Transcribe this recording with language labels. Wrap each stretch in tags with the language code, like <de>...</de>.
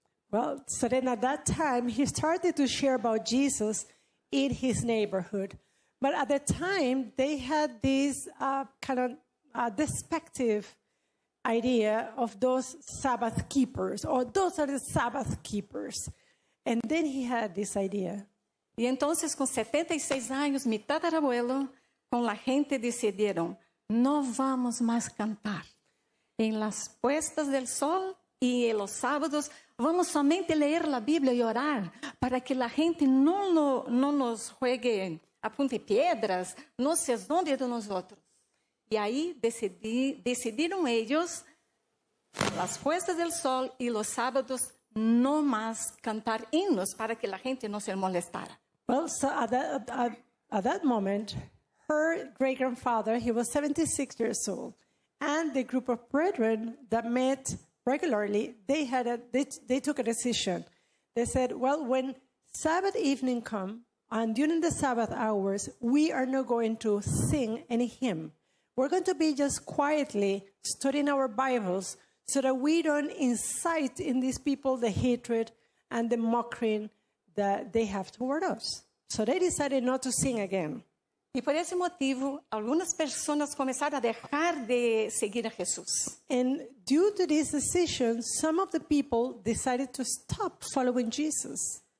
<en>Well, so then at that time, he started to share about Jesus in his neighborhood. But at the time, they had this kind of despective idea of those Sabbath keepers, or those are the Sabbath keepers. And then he had this idea.</en> <es>Y entonces, con 76 años, mi tatarabuelo, con la gente decidieron, no vamos más cantar. En las puestas del sol y en los sábados, vamos somente leer la Biblia y orar para que la gente no nos juegue a punta y piedras, no se asombre de nosotros. Y ahí decidieron ellos, las puestas del sol y los sábados, no más cantar himnos para que la gente no se molestara.</es> <en>Well, so at that moment, her great-grandfather, he was 76 years old, and the group of brethren that met regularly, they took a decision. They said, well, when Sabbath evening come, and during the Sabbath hours, we are not going to sing any hymn. We're going to be just quietly studying our Bibles so that we don't incite in these people the hatred and the mocking that they have toward us. So they decided not to sing again.</en> <es>Y por ese motivo, algunas personas comenzaron a dejar de seguir a Jesús.</es> <en>And due to this decision, some of the people decided to stop following Jesus.</en>